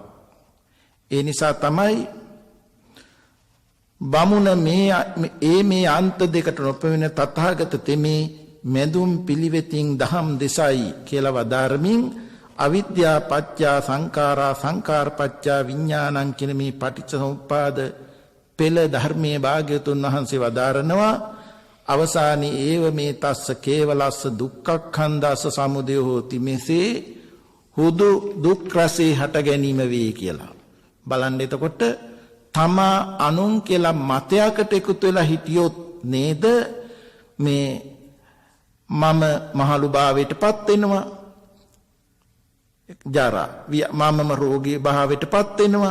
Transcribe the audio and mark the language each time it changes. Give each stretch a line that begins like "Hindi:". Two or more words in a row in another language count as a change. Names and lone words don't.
Sinhala: ඒ නිසා තමයි බමුණ මේ අන්ත දෙකට නොපෙවෙන තථාගත තෙමේ මෙදුම් පිළිවෙතින් දහම් දෙසයි කියලා වදාරමින්
Pali: අවිද්‍යා පත්‍යා සංඛාරා සංඛාර පත්‍යා විඥානං
Sinhala: කියන මේ පටිච්චසමුප්පාද පෙළ ධර්මයේ භාග්‍යතුන් වහන්සේ වදාරනවා.
Pali: අවසානයේ ඒව මේ තස්ස කේවලස්ස දුක්ඛඛන්දස්ස සමුදය හෝති.
Sinhala: මෙසේ හුදු දුක් රසේ හට ගැනීම වේ කියලා. බලන්න එතකොට තමා අනුන් කියලා මතයකට එකතු වෙලා හිටියොත් නේද මේ මම මහලු භාවයටපත් වෙනවා. ජරා මමම රෝගී භාවයටපත් වෙනවා.